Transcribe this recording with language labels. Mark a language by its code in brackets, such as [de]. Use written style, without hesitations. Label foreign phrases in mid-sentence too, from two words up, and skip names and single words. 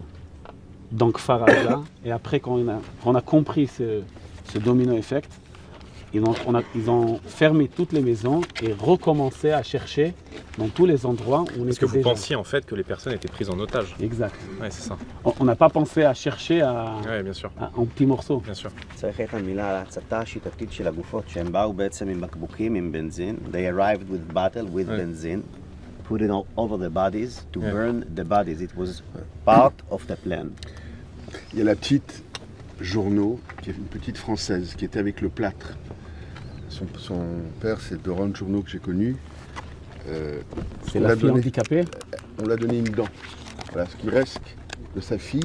[fr] Donc Faraza, et après quand on a compris ce [en] domino effect, [fr] ils ont fermé toutes les maisons et recommencé à chercher dans tous les endroits où on était déjà. Est-ce que vous pensiez en fait que les personnes étaient prises en otage? Exact. Ouais, c'est ça. On n'a pas pensé à chercher ouais, bien sûr. en petits morceaux. Bien sûr. [he] צריך איתן מילה על ההצתה השיטתית של הגופות, שהם באו בעצם עם בקבוקים, עם בנזין. [en] They arrived with bottle with benzene, put it all over the bodies to burn the bodies. It was part of the plan. [fr] Il y a la petite Journeau, qui est une petite Française, qui était avec le plâtre. Son père, c'est Doron Journeau que j'ai connu. C'est la fille handicapée. On l'a donné une dent. Voilà, ce qui reste de sa fille.